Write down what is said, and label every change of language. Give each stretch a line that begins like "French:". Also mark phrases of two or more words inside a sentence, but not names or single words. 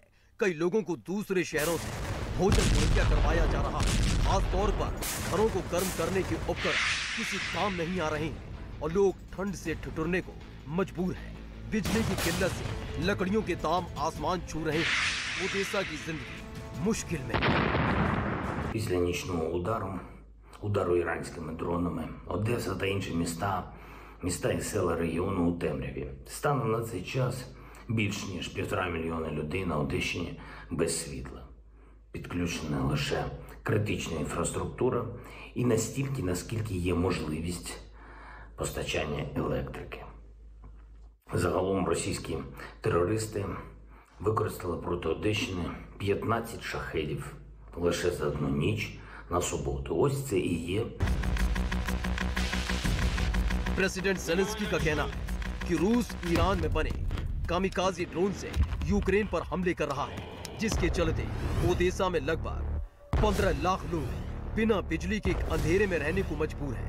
Hindi: कई लोगों को दूसरे शहरों से भोजन मुहैया करवाया जा रहा है। खास तौर पर घरों को गर्म करने के उपकरण किसी काम नहीं आ रहे हैं और लोग ठंड से ठिठुरने को मजबूर हैं। बिजली की किल्लत से लकड़ियों के दाम आसमान छू रहे हैं। ओदेसा की जिंदगी मुश्किल में।
Ukrainian: Після нічного удару іранськими дронами, Одеса та інші міста і села регіону у темряві. Станом на цей час більш ніж 1,5 мільйона людей на Одещині без світла. Підключена лише критична інфраструктура і настільки, наскільки є можливість постачання електрики. Загалом російські терористи використали проти Одещини 15 шахедів лише за одну ніч на суботу. Ось це і є.
Hindi: प्रेसिडेंट ज़ेलेंस्की का कहना है कि रूस ईरान में बने
English: kamikaze drone
Hindi: से यूक्रेन पर हमले कर रहा है, जिसके चलते ओदेसा में लगभग 15 लाख लोग बिना बिजली के अंधेरे में रहने को मजबूर हैं।